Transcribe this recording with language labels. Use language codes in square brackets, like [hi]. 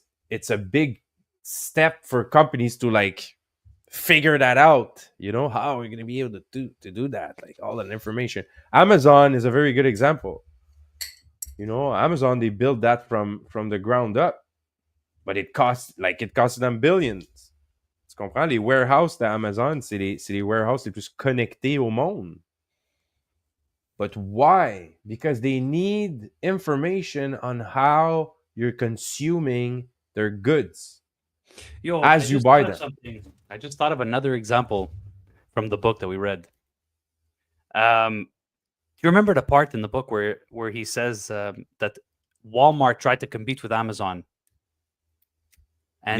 [en] It's a big step for companies to like figure that out. How are we going to be able to do that, like all that information. Amazon is a very good example. Amazon, they built that from the ground up, but it costs them billions. [fr] Tu comprends? Les warehouses d'Amazon, c'est les warehouses les plus connectés au monde. [en] But why? Because they need information on how you're consuming their goods as you buy them. I just thought of another example from the book that we read. you remember the part in the book where he says that Walmart tried to compete with Amazon, and